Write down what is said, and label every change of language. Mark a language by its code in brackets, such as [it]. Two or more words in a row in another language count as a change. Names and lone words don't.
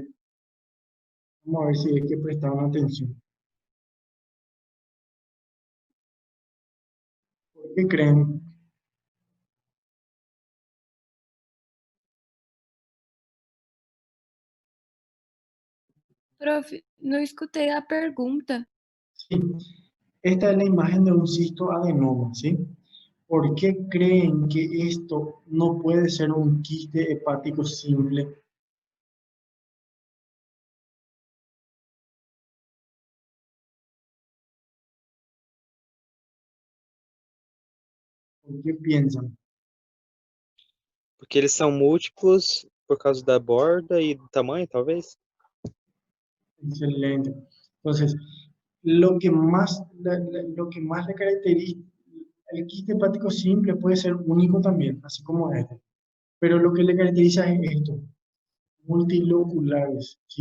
[es] Vamos a ver si hay que prestar atención. ¿Por qué creen? [pt] Profe, não escutei a pergunta. [es] Sí, esta es la imagen de un cistoadenoma, ¿sí? ¿Por qué creen que esto no puede ser un quiste hepático simple? ¿Por qué piensan? [pt] Porque eles são múltiplos por causa da borda e do tamanho, talvez? [es] Excelente. Entonces, lo que más le caracteriza, el quiste hepático simple puede ser único también, así como este. Pero lo que le caracteriza es esto, multiloculares, ¿sí?